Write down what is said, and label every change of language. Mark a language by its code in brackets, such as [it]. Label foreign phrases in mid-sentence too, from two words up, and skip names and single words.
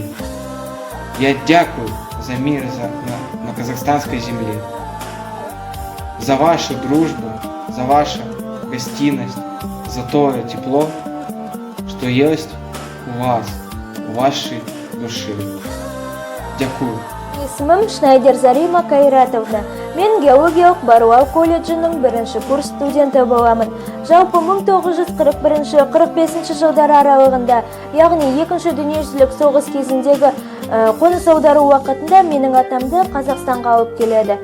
[uk] Я дякую [ru] за мир на казахстанской земле, за вашу дружбу, за вашу гостинность, за то тепло, что есть у вас, у вашей души. [uk] Дякую. [kk] Исмім Шнайдер Зарима Кайратовна. Мен геологиялық барлау колледжінің 1-ші курс студенті боламын. Жалпы 1941-45 жылдар аралығында, яғни 2-ші дүниежүзілік соғыс кезіндегі қоныс аудару уақытында менің атамды Қазақстанға алып келеді.